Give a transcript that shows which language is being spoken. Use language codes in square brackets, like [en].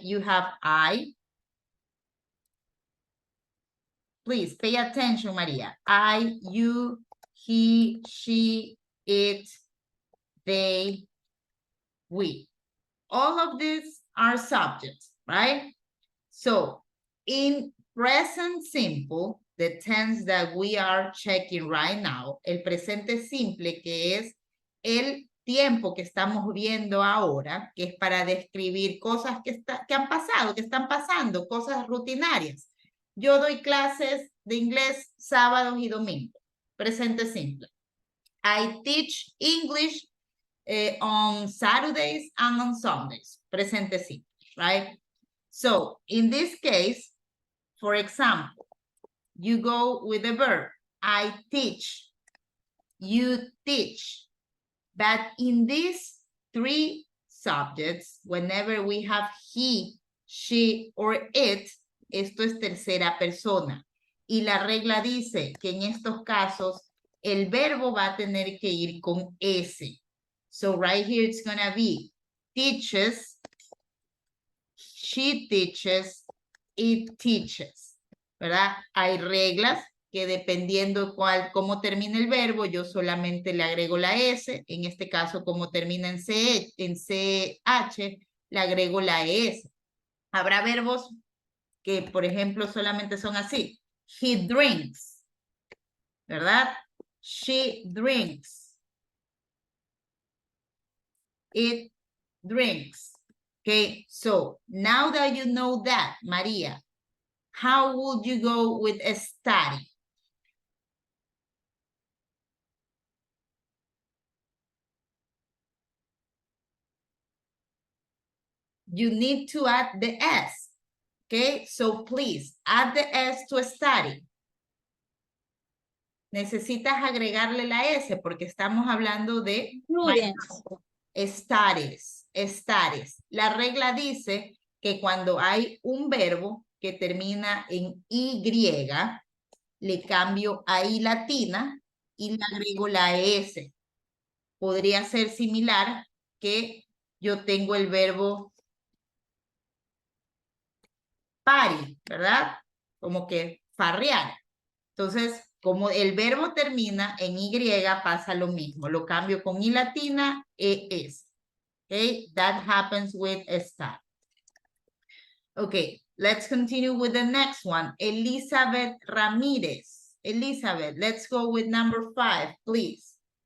[en] You have I. Please pay attention, Maria. I, you, he, she, it, they, we. All of these are subjects, right? So in present simple, the tense that we are checking right now, [es] el presente simple, que es el tiempo que estamos viendo ahora, que es para describir cosas que han pasado, que están pasando, cosas rutinarias. Yo doy clases de inglés sábados y domingos. Presente simple. [en] I teach English on Saturdays and on Sundays. Presente simple, right? So, in this case, for example, you go with the verb. I teach. You teach. But in these three subjects, whenever we have he, she, or it, [es] esto es tercera persona. Y la regla dice que en estos casos, el verbo va a tener que ir con S. [en] So right here, it's going to be teaches, she teaches, it teaches, ¿verdad? [es] Hay reglas que dependiendo cómo termina el verbo, yo solamente le agrego la S. En este caso, como termina en CH, le agrego la S. Habrá verbos que, por ejemplo, solamente son así. [en] He drinks, ¿verdad? She drinks. It drinks. Okay, so now that you know that, Maria, how would you go with a study? You need to add the S. Okay, so please add the S to study. [es] Necesitas agregarle la S porque estamos hablando de studies. La regla dice que cuando hay un verbo que termina en Y, le cambio a I latina y le agrego la S. Podría ser similar que yo tengo el verbo party, ¿verdad? como que farrear. Entonces, como el verbo termina en Y, pasa lo mismo. Lo cambio con I latina, ES. [en] Okay, that happens with start. Okay, let's continue with the next one. Elizabeth Ramirez. Elizabeth, let's go with number 5, please.